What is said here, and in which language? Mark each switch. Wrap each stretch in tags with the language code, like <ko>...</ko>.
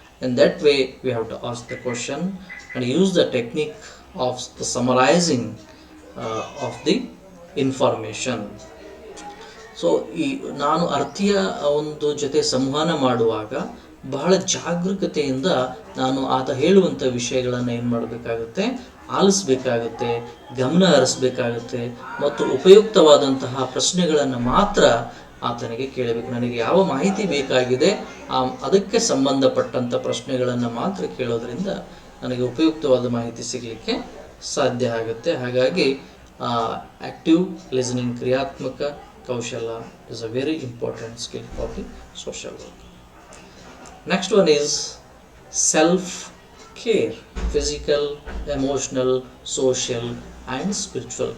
<en>In that way we have to ask the question and use the technique of the summarizing of the information.</en> <kn>So ಈ ನಾನು ಅರ್ಥಿಯ ಒಂದು ಜೊತೆ ಸಂವಹನ ಮಾಡುವಾಗ ಬಹಳ ಜಾಗರೂಕತೆಯಿಂದ ನಾನು ಆತ ಹೇಳುವಂಥ ವಿಷಯಗಳನ್ನು ಏನು ಮಾಡಬೇಕಾಗುತ್ತೆ, ಆಲಿಸಬೇಕಾಗುತ್ತೆ, ಗಮನ ಹರಿಸಬೇಕಾಗುತ್ತೆ, ಮತ್ತು ಉಪಯುಕ್ತವಾದಂತಹ ಪ್ರಶ್ನೆಗಳನ್ನು ಮಾತ್ರ ಆತನಿಗೆ ಕೇಳಬೇಕು. ನನಗೆ ಯಾವ ಮಾಹಿತಿ ಬೇಕಾಗಿದೆ ಅದಕ್ಕೆ ಸಂಬಂಧಪಟ್ಟಂಥ ಪ್ರಶ್ನೆಗಳನ್ನು ಮಾತ್ರ ಕೇಳೋದ್ರಿಂದ ನನಗೆ ಉಪಯುಕ್ತವಾದ ಮಾಹಿತಿ ಸಿಗಲಿಕ್ಕೆ ಸಾಧ್ಯ ಆಗುತ್ತೆ. ಹಾಗಾಗಿ</kn> <en>active listening,</en> <kn>ಕ್ರಿಯಾತ್ಮಕ ಕೌಶಲ್ಯ</kn> <en>is a very important skill for the social work. Next one is self-care, physical, emotional, social and spiritual.</en>